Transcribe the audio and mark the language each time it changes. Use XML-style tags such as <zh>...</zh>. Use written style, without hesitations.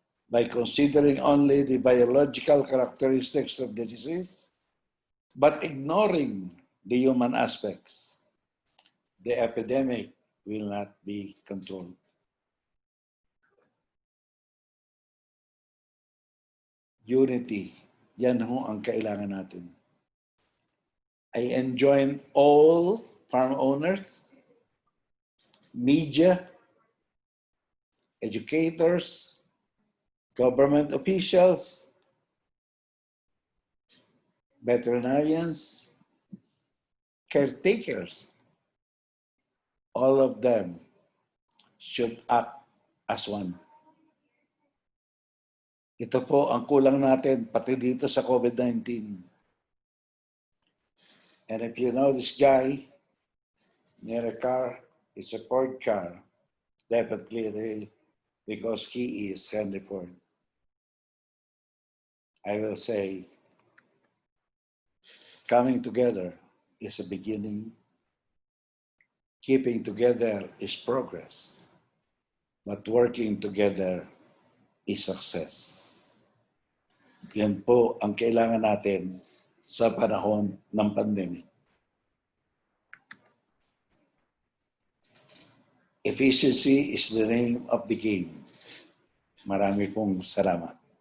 <en>By considering only the biological characteristics of the disease, but ignoring the human aspects, the epidemic will not be controlled.</en> <tl>Unity, yan ho ang kailangan natin.</tl> <en>I enjoin all farm owners, media, educators, government officials, veterinarians, caretakers, all of them should act as one.</en> <tl>Ito po ang kulang natin pati dito sa COVID-19.</tl> <en>And if you know this guy near a car, it's a Ford car, definitely because he is Henry Ford. I will say, coming together is a beginning. Keeping together is progress. But working together is success.</en> <tl>Yan po ang kailangan natin sa panahon ng pandemic.</tl> <en>Efficiency is the name of the game.</en> <tl>Marami pong salamat.</tl>